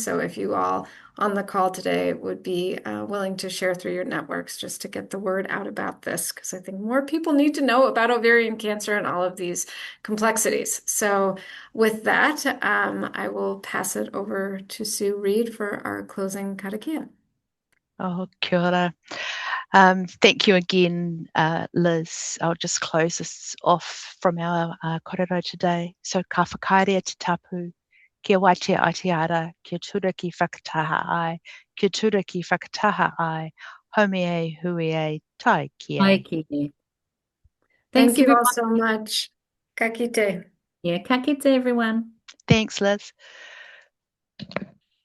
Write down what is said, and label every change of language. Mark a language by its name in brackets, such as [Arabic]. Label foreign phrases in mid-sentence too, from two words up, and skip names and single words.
[English] So if you all on the call today would be willing to share through your networks just to get the word out about this, because I think more people need to know about ovarian cancer and all of these complexities. So with that, I will pass it over to Sue Reed for our closing karakia. [Māori] Oh, kia ora. [English] Thank you again, Liz. I'll just close this off from our kōrero today. So, [Māori] ka whakaarea te tapu, kia waitea Aotearoa, kia tura ki whakataha ai, kia tura ki whakataha ai, home e hui e tai ki [English] Hi, [Māori] e. Kiki. [English] Thanks, Thank you all everyone. so much. [Māori] Ka kite. Yeah, ka kite, [English] everyone. Thanks, Liz.